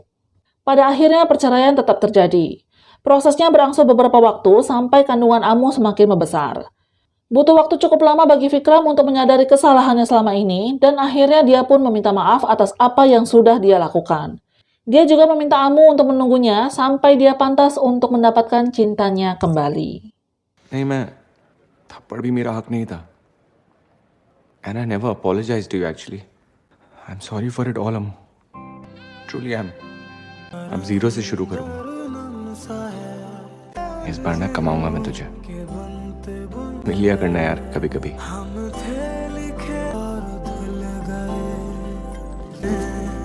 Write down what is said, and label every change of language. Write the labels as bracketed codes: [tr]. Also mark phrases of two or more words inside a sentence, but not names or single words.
[id] Pada akhirnya perceraian tetap terjadi. Prosesnya berangsur beberapa waktu sampai kandungan Amu semakin membesar. Butuh waktu cukup lama bagi Vikram untuk menyadari kesalahannya selama ini dan akhirnya dia pun meminta maaf atas apa yang sudah dia lakukan. Dia juga meminta Amu untuk menunggunya sampai dia pantas untuk mendapatkan cintanya kembali. [hi] नहीं मैं थप्पड़ भी मेरा हक नहीं था. [en] And I never apologized to you actually. I'm sorry for it all, Amu. Truly am. [hi] अब जीरो से शुरू करूंगा. इस बार ना कमाऊंगा मैं तुझे. मिल लिया करना यार कभी कभी.